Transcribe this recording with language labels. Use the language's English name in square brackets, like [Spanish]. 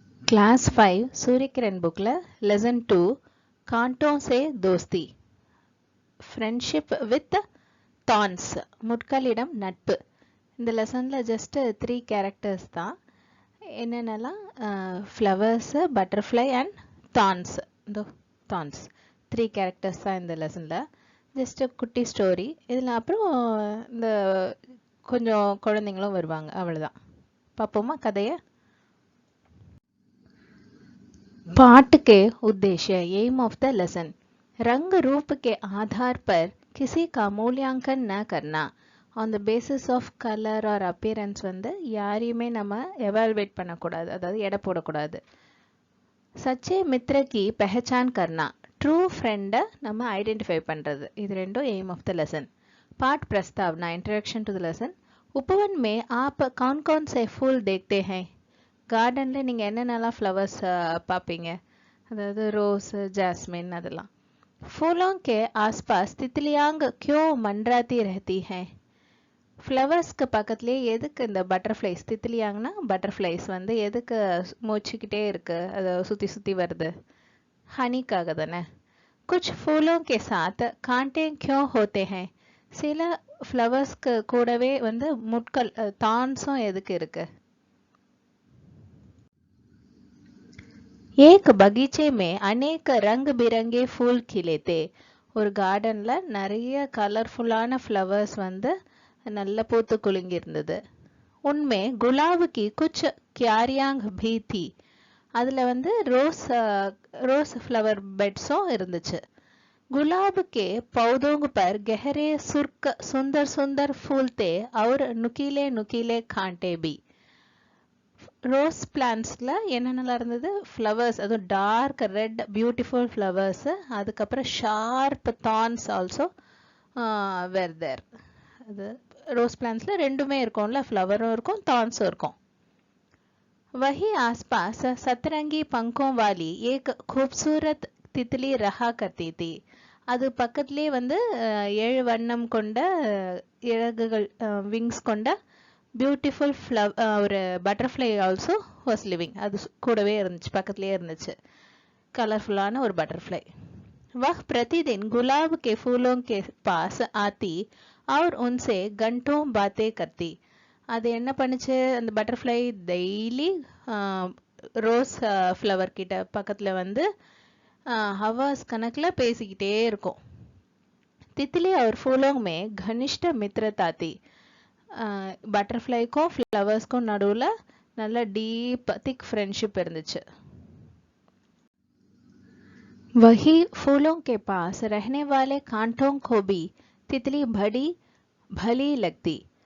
[Hindi] Class 5 Surya Kiran book lesson 2 कांटों से दोस्ती फ्रेंडशिप विथ thorns [Tamil] முட்களிடம் நட்பு. இந்த லெசனில் ஜஸ்ட் 3 கேரக்டர்ஸ் தான். என்னென்னலாம் ஃப்ளவர்ஸ், பட்டர்ஃப்ளை அண்ட் தான்ஸ். இந்த தான்ஸ் 3 கேரக்டர்ஸ் தான் இந்த லெசனில். ஜஸ்ட் குட்டி ஸ்டோரி. இதில் அப்புறம் இந்த கொஞ்சம் குழந்தைங்களும் வருவாங்க, அவ்வளோதான். பார்ப்போமா கதையை? [Hindi] पाठ के उद्देश्य एम ऑफ द लेसन रंग रूप के आधार पर किसी का मूल्यांकन न करना. [English] on the basis of colour और appearance [Tamil] வந்து யாரையுமே நம்ம எவாலுவேட் பண்ணக்கூடாது, அதாவது எடை போடக்கூடாது. [Hindi] சச்சே மித்ர की पहचान करना, [Tamil] ட்ரூ ஃப்ரெண்டை நம்ம ஐடென்டிஃபை பண்ணுறது. இது ரெண்டும் [Hindi] एम ऑफ द लेसन. पाठ प्रस्तावना, इंट्रोडक्शन टू द लेसन. उपवन में आप कौन कौन से फूल देखते हैं? [Tamil] கார்டனில் நீங்கள் என்னென்னலாம் ஃப்ளவர்ஸ் பார்ப்பீங்க? அதாவது ரோஸ், ஜாஸ்மின் அதெல்லாம். [Hindi] फूलों के आसपास तितलियां क्यों मंडराती रहती हैं? [Tamil] ஃப்ளவர்ஸ்க்கு பக்கத்துலேயே எதுக்கு இந்த பட்டர்ஃப்ளைஸ், தித்திலியாங்கன்னா பட்டர்ஃப்ளைஸ் வந்து எதுக்கு மூச்சுக்கிட்டே இருக்கு, அதை சுற்றி சுற்றி வருது? ஹனிக்காக தானே. [Hindi] कुछ फूलों के साथ कांटे क्यों होते हैं? [Tamil] சில ஃப்ளவர்ஸ்க்கு கூடவே வந்து முட்கள், தான்ஸும் எதுக்கு இருக்கு? [Hindi] एक बगीचे में अनेक रंग बिरंगे फूल खिले थे. [Tamil] ஒரு கார்டன்ல நிறைய கலர்ஃபுல்லான ஃப்ளவர்ஸ் வந்து நல்ல பூத்து குலுங்கி இருந்தது. [Hindi] உண்மை गुलाब की कुछ क्यारियां भी थी. [Tamil] அதுல வந்து ரோஸ் ஃப்ளவர் பெட்ஸும் இருந்துச்சு. [Hindi] गुलाब के पौधों पर गहरे सुर्ख सुंदर सुंदर फूल थे और नुकीले नुकीले कांटे भी. [Tamil] ரோஸ் பிளான்ட்ஸில் என்னென்னலாம் இருந்தது? ஃப்ளவர்ஸ், அதுவும் டார்க் ரெட் பியூட்டிஃபுல் ஃப்ளவர்ஸு, அதுக்கப்புறம் [English] Sharp thorns also were there. [Tamil] அது ரோஸ் பிளான்ட்ஸில் ரெண்டுமே இருக்கும்ல, ஃப்ளவரும் இருக்கும் தான்ஸும் இருக்கும். [Hindi] वही आसपास सतरंगी पंखों वाली एक खूबसूरत तितली रहा करती थी. [Tamil] அது பக்கத்துலேயே வந்து 7 வண்ணம் கொண்ட இறகுகள், விங்ஸ் கொண்ட பியூட்டிஃபுல் ஒரு பட்டர்ஃப்ளை [English] Also was living. [Tamil] அது கூடவே இருந்துச்சு, பக்கத்துலேயே இருந்துச்சு, கலர்ஃபுல்லான ஒரு பட்டர்ஃப்ளை. [Hindi] वह प्रतिदिन गुलाब के फूलों के पास आती और उनसे घंटों बातें करती. [Tamil] அது என்ன பண்ணுச்சு? அந்த பட்டர்ஃப்ளை டெய்லி ரோஸ் ஃப்ளவர் கிட்ட பக்கத்தில் வந்து ஹவர்ஸ் கணக்கில் பேசிக்கிட்டே இருக்கும். [Hindi] तितली और फूलों में घनिष्ठ मित्रता थी. [Tamil] பட்டர்ஃப்ளைக்கும் ஃப்ளவர்ஸ்க்கும் நடுவில் நல்ல டீப் திக் ஃப்ரெண்ட்ஷிப் இருந்துச்சு. [Hindi] वही फूलों के पास रहने वाले कांटों को भी तितली बड़ी भली लगती.